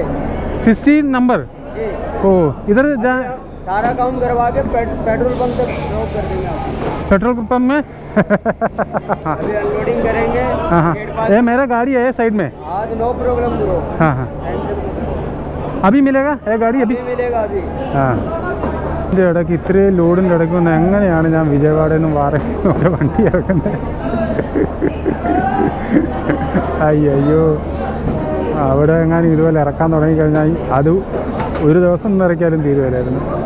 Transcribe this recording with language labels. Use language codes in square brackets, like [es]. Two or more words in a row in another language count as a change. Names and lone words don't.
[hi] 16 नंबर. ओ इधर जाए. सारा काम करवा के पेट्रोल पंप तक ड्रॉप कर देंगे आपको. पेट्रोल पंप में अभी अनलोडिंग करेंगे. हाँ ये मेरा गाड़ी है साइड में. आज [en] no problem bro. [hi] हाँ अभी मिलेगा ये गाड़ी? अभी मिलेगा अभी. [ml] हाँ ഇതിൻ്റെ ഇടയ്ക്ക് ഇത്രയും ലോഡിൻ്റെ ഇടയ്ക്ക് വന്ന് എങ്ങനെയാണ് ഞാൻ വിജയവാഡയിൽ നിന്നും വാറങ്കലിൽ വണ്ടി ഇറക്കുന്നത്? അയ്യോ അവിടെ എങ്ങാനും ഇതുപോലെ ഇറക്കാൻ തുടങ്ങിക്കഴിഞ്ഞാൽ അത് ഒരു ദിവസം ഒന്നും ഇറക്കിയാലും തീരുവല്ലായിരുന്നു.